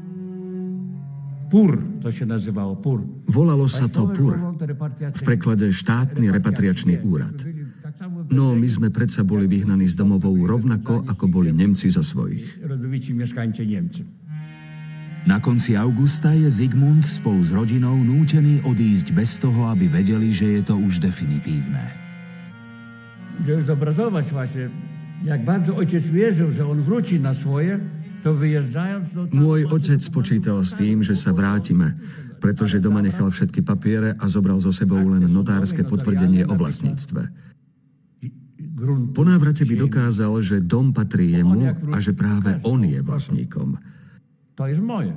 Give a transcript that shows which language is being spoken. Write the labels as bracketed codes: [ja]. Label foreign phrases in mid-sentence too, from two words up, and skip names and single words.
[sk] Volalo sa to PUR, v preklade štátny repatriačný úrad. No my sme predsa boli vyhnaní z domovov rovnako, ako boli Nemci zo svojich. Na konci augusta je Zygmunt spolu s rodinou nútený odísť bez toho, aby vedeli, že je to už definitívne. [pl] Żeby zobrazować właśnie, jak bardzo ojciec wierzył, że on wróci na swoje, to wyjeżdżając... [sk] Môj otec počítal s tým, že sa vrátime, pretože doma nechal všetky papiere a zobral so sebou len notárske potvrdenie o vlastníctve. Po návrate by dokázal, že dom patrí jemu a že práve on je vlastníkom. To je moje.